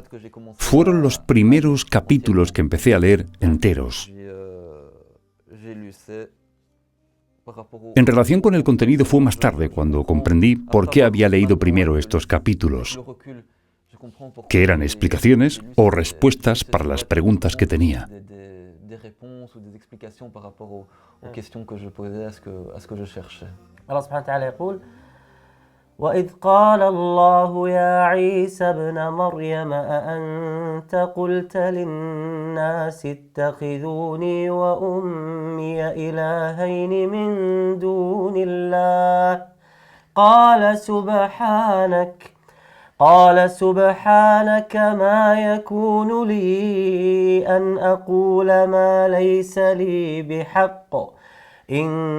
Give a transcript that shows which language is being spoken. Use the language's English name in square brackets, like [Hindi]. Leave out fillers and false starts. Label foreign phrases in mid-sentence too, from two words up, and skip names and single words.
[Spanish] Fueron los primeros capítulos que empecé a leer enteros. En relación con el contenido fue más tarde cuando comprendí por qué había leído primero estos capítulos, que eran explicaciones o respuestas para las preguntas que tenía. [Arabic] وإذ قال الله يا عيسى ابن مريم أأنت قلت للناس اتخذوني وأمي إلهين من دون الله قال قال سبحانك ما يكون لي أن أقول ما ليس لي بحق إن